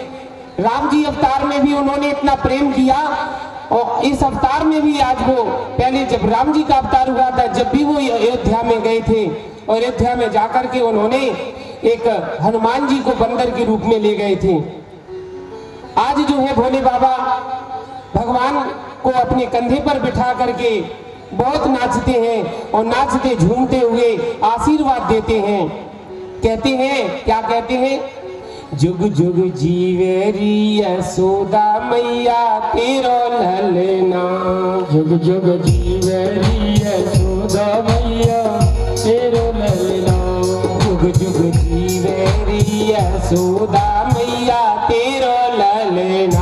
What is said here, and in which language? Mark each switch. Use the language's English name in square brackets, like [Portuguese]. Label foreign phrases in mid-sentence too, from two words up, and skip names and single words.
[Hindi] राम जी अवतार में भी उन्होंने इतना प्रेम किया, और इस अवतार में भी आज वो, पहले जब राम जी का अवतार हुआ था, जब भी वो अयोध्या में गए थे, और अयोध्या में जाकर के उन्होंने एक हनुमान जी को बंदर के रूप में ले गए थे। आज जो है भोले बाबा भगवान को अपने कंधे पर बिठा करके बहुत नाचते हैं, और नाचते झूमते हुए आशीर्वाद देते हैं। कहते हैं, क्या कहते हैं? [Braj] जुग जुग जीवेरी यशोदा मैया तेरो ललना, जुग जुग जीवेरी यशोदा मैया तेरो ललना, जुग जुग जीवेरी यशोदा मैया तेरो ललना,